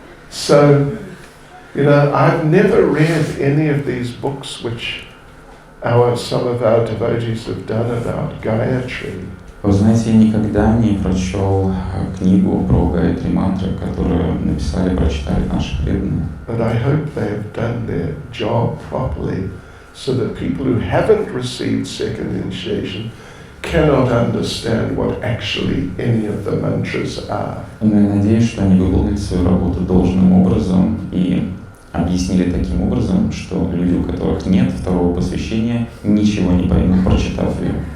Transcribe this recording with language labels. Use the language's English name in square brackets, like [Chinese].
[English] So, I've never read any of these books which some of our devotees have done about Gayatri. [Russian] Вы знаете, я никогда не прочел книгу про Гайатри мантры, которую прочитали наши преданные. [English] But I hope they have done their job properly so that people who haven't received second initiation cannot understand what actually any of the mantras are. [Russian] Но я надеюсь, что они выполнили свою работу должным образом и объяснили таким образом, что люди, у которых нет второго посвящения, ничего не поймут, прочитав ее.